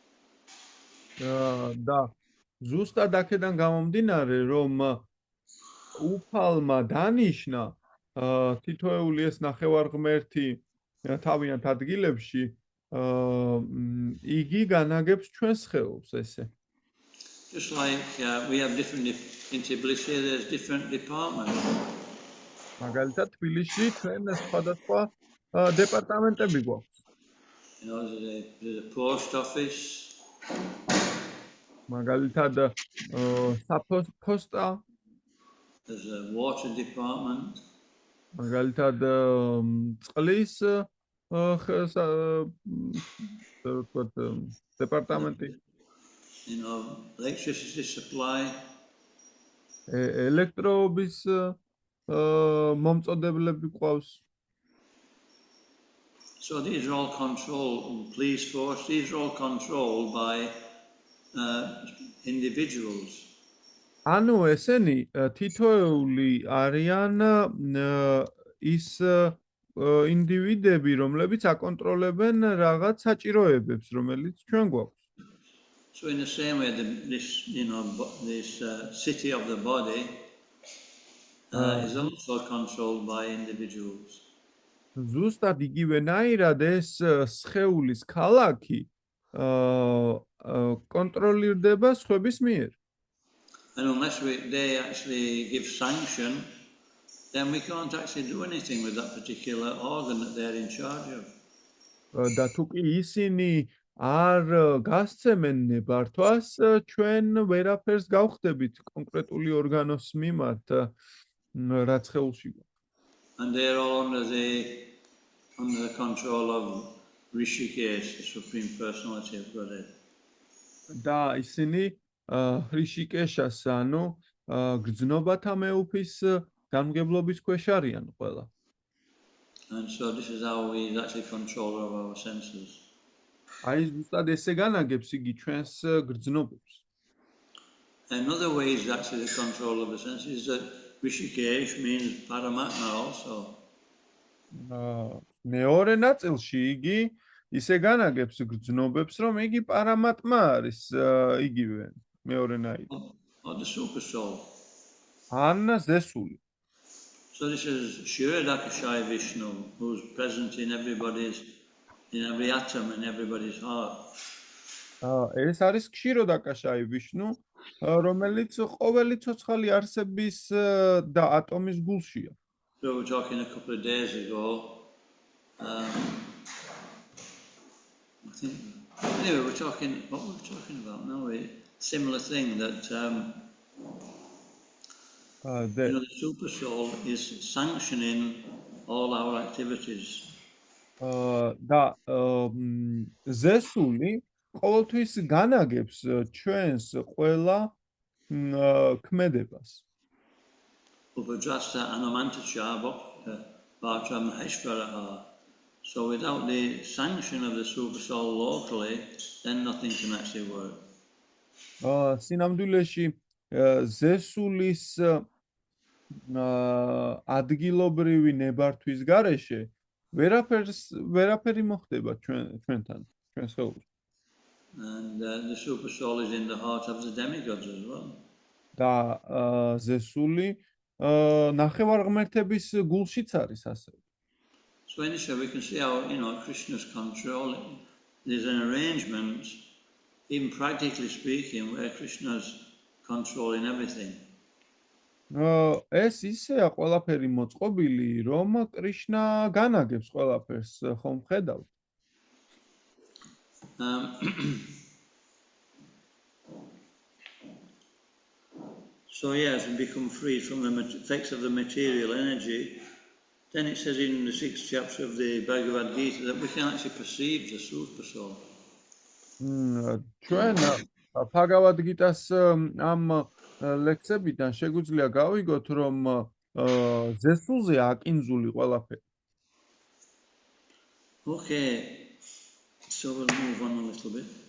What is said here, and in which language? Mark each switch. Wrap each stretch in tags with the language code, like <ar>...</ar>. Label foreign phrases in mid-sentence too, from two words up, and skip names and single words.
<ka>და ზუსტად აქედან გამომდინარე, რომ უფალმა დანიშნა თითოეული ეს ნახევარღმერთი თავიანთ ადგილებში, იგი განაგებს ჩვენს სხეულს ესე.</ka> <en>Just like we have different in Tbilisi, there's different departments.</en> <ka>მაგალითად, თბილისში ჩვენ სხვადასხვა დეპარტამენტები გვაქვს.</ka> <en>You know, there's a post office.</en> <ka>მაგალითად, საფოსტა,</ka> <en>There's a water department.</en> <ka>მაგალითად, წყლის დეპარტამენტი,</ka> <en>You know, electricity supply.</en> <ka>ელექტროობის მომწოდებლები ყავს.</ka> <en>So these are all controlled, police force, these are all controlled by individuals.</en> <ka>ანუ ესენი თითოეული არიან ის ინდივიდები, რომლებიც აკონტროლებენ რაღაც საჭიროებებს, რომელიც ჩვენ გვაქვს.</ka> <en>So in the same way, this city of the body is also controlled by individuals.</en> <ka>ზუსტად იგივენაირად ეს სხეულის ქალაქი კონტროლირდება სხვების მიერ.</ka> <en>And unless they actually give sanction, then we can't actually do anything with that particular organ that they're in charge of.</en> <ka>და თუ კი ისინი არ გასცემენ ნებართვას, ჩვენ ვერაფერს გავხდებით კონკრეტული ორგანოს მიმართ, რაც სხეულში გვაქვს.</ka> <en>And they're all under the control of Rishikesh, the Supreme Personality of Godhead.</en> <ka>და ისინი რიშიკეშას, ანუ გრძნობათა მეუფის განმგებლობის ქვეშ არიან ყველა.</ka> <en>And so this is how we actually control our senses.</en> <ka>აი ზუსტად ესე განაგებს იგი ჩვენს გრძნობებს.</ka> <en>Another way is actually the control of the senses is that Rishikesh means Paramatma also.</en> <ka>მეორე ნაწილში იგი ისე განაგებს გრძნობებს, რომ იგი პარამატმა არის იგივე მეორენაირი.</ka> <en>Or the super soul.</en> <ka>ან ზესული.</ka> <en>So this is Shirodakashaya Vishnu, who's present in every atom in everybody's heart.</en> <ka>ეს არის ქსიროდაკაშაი ვიშნუ, რომელიც ყოველი ცოცხალი არსების და ატომის გულშია.</ka> <en>So we were talking a couple of days ago. I think. Anyway, what were we talking about? No, similar thing that the super soul is sanctioning all our activities.</en> <ka>და ზესული ყოველთვის განაგებს ჩვენს ყველა ქმედებას.</ka> <sa>Upadrasta Anumantacha Bhakta Maheshvaraha.</sa> <en>So without the sanction of the super soul locally, then nothing can actually work.</en> <ka>სინამდვილეში ზესულის ადგილობრივი ნებართვის გარეშე ვერაფერი მოხდება ჩვენთან, ჩვენ სხეულში.</ka> <en>And the super soul is in the heart of the demigods as well.</en> <ka>და ზესული ნახევარღმერთების გულშიც არის ასევე.</ka> <en>So in this way we can see how, Krishna's control, there's an arrangement, even practically speaking, where Krishna's controlling everything.</en> <ka>ეს ისეა ყველაფერი მოწყობილი, რომ კრიშნა განაგებს ყველაფერს, ხომ ხედავთ?</ka> <en>So as we become free from the effects of the material energy, then it says in the 6th chapter of the Bhagavad Gita that we can actually perceive the super soul.</en> <ka>ჩვენ ბჰაგავად გიტას ამ ლექციებიდან შეგვიძლია გავიგოთ, რომ ზესულზე აკინძული ყველაფერი.</ka> <en>Okay, so we'll move on a little bit.</en>